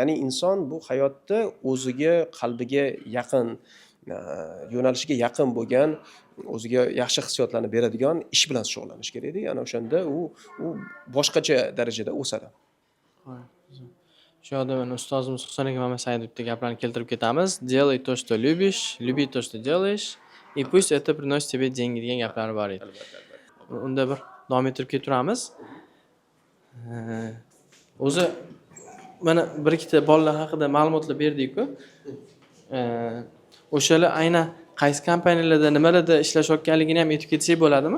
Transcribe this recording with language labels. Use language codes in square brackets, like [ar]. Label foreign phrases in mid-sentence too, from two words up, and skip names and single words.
[uz] Ya'ni inson bu hayotda o'ziga, qalbiga yaqin, yo'nalishiga yaqin bo'lgan, o'ziga yaxshi hissiyotlarni beradigan ish bilan shug'ullanish kerak-da. Ana o'shanda u boshqacha darajada o'sadi. Shu yerda mana ustozimiz Husan aka Mamasaidovning gaplarini keltirib ketamiz. [ru] Делай то, что любишь, люби то, что делаешь, и пусть это приносит тебе деньги [uz] degan gaplari bor edi. Unda bir davom ettirib keturamiz. O'zi mana bir ikkita bolalar haqida ma'lumotlar berdik-ku. O'shalar aynan qaysi kompaniyalarda, nimalarda ishlashayotganligini ham aytib ketsak bo'ladimi?